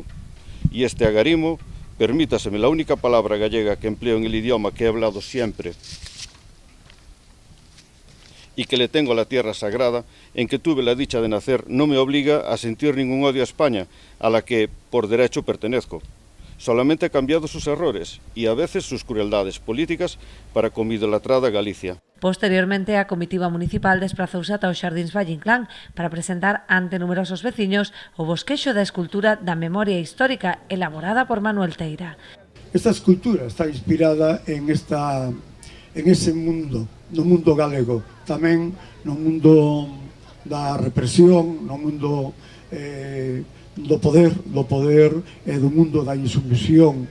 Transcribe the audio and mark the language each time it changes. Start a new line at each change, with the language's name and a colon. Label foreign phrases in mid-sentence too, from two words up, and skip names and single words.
Spanish: Y este agarimo, permítaseme la única palabra gallega que empleo en el idioma que he hablado siempre y que le tengo a la tierra sagrada, en que tuve la dicha de nacer, no me obliga a sentir ningún odio a España, a la que por derecho pertenezco. Solamente he cambiado sus errores y a veces sus crueldades políticas para con mi idolatrada Galicia.
Galician: Posteriormente, a comitiva municipal desprazouse ata os Xardíns Valle Inclán para presentar ante numerosos veciños o bosquexo da escultura da memoria histórica elaborada por Manuel Teira. Esta escultura está inspirada en ese mundo, no mundo galego, tamén no mundo da represión, no mundo do poder e do mundo da insumisión.